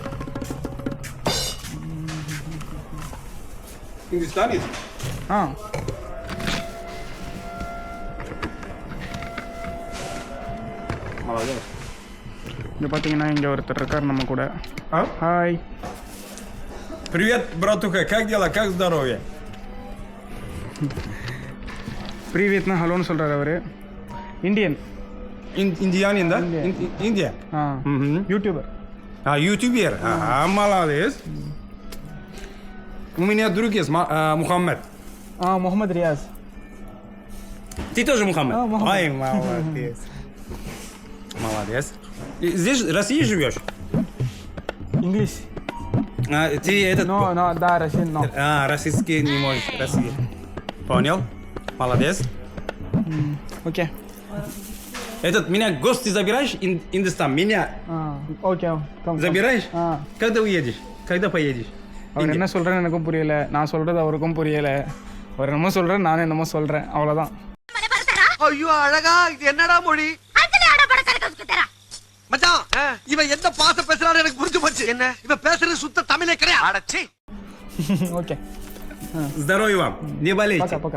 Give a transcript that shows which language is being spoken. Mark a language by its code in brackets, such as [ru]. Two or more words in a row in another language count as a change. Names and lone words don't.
[ta] ஆ இங்கே பார்த்தீங்கன்னா இங்கே ஒருத்தர் இருக்கார் நம்ம கூட. ஹாய். [ru] Привет, братуха, как дела, как здоровье? [ta] ப்ரீவியத்னா ஹலோன்னு சொல்கிறார் அவர். இந்தியன். [ru] Индианин, да? Индия? ஆ யூடியூபர். Ютубер? Молодец. У меня друг есть, Мухаммед. Мухаммед Риаз. Ты тоже Мухаммед? Мухаммед. Ай, молодец. Молодец. Здесь в России живешь? English. Ты этот... [en] No, да, Russian, no. [ru] Российский не можешь, Россия. Понял? Молодец. Окей. Этот, меня в гости забираешь, Индостан, меня [ta] ஓகே [ru] забираешь? Когда уедешь? Когда поедешь? [ta] அவர் என்ன சொல்கிறேன்னு எனக்கும் புரியலை, நான் சொல்கிறது அவருக்கும் புரியலை. அவர் என்னமோ சொல்கிறேன், நானும் என்னமோ சொல்கிறேன், அவ்வளோதான். ஐயோ அழகா, இது என்னடா மொழி? மச்சான், இவன் எந்த பாச பேசுறான்னு எனக்கு புரிஞ்சு போச்சு. என்ன இவன் பேசுறது சுத்த தமிழே கிடையாது. அடச்சி. ஓகே. [ru] Здоровья вам, не болейте. Пока.